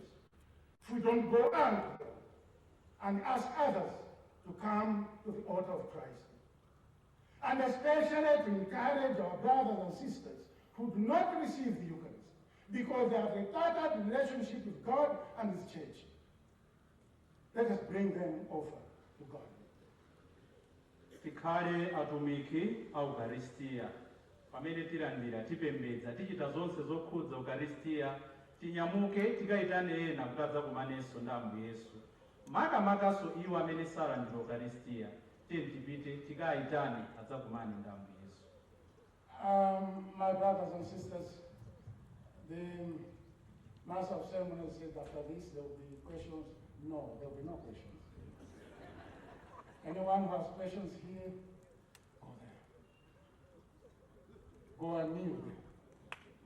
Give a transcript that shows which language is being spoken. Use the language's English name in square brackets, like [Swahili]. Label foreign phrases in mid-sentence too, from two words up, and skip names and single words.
[English] If we don't go out and ask others to come to the altar of Christ. And especially to encourage our brothers and sisters who do not receive the Eucharist because they have a tattered relationship with God and his church. Let us bring them over to God. [Nyanja] Tikhale atumiki a Eucharistia. Pamene tilandira tipembedza tichita zonse zokhudza Eucharistia tinyamuke tikayitane ena kuti adzakumanenso ndi Ambuye Yesu. Makamakaso iwo amene salandira Eucharistia, tipite tikayitane adzakumane ndi Ambuye Yesu. [English] My brothers and sisters, the Master of Ceremonies said after this there will be questions. No, there will be no questions. Anyone who has questions here, go there. Go and kneel there.